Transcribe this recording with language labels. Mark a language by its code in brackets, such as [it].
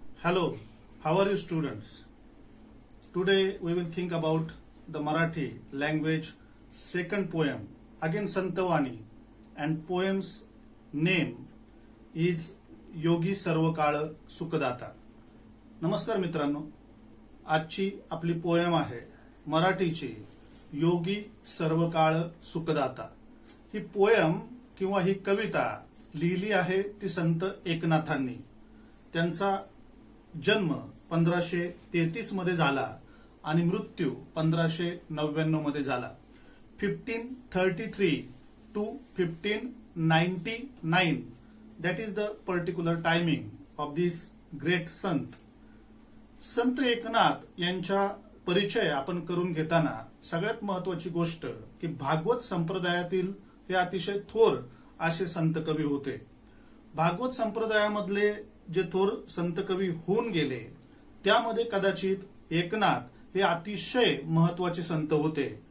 [en] Hello, how are you students? Today we will think about the Marathi language second poem, again Santavani, and poem's name is योगी सर्वकाळ सुखदाता. [mr] नमस्कार मित्रांनो, आजची आपली poem आहे मराठीची योगी सर्वकाळ सुखदाता. ही poem किंवा ही कविता लिहिली आहे ती संत एकनाथांनी. त्यांचा जन्म 1533 मध्ये झाला आणि मृत्यू 1599 मध्ये झाला. [en] 1533 to 1599 that is the particular timing of this great sant. [mr] संत एकनाथ यांचा परिचय आपण करून घेताना सगळ्यात महत्वाची गोष्ट की भागवत संप्रदायातील हे अतिशय थोर असे संत कवी होते. भागवत संप्रदायामधले जे थोर संत कवी होऊन गेले त्यामध्ये कदाचित एकनाथ हे अतिशय महत्वाचे संत होते.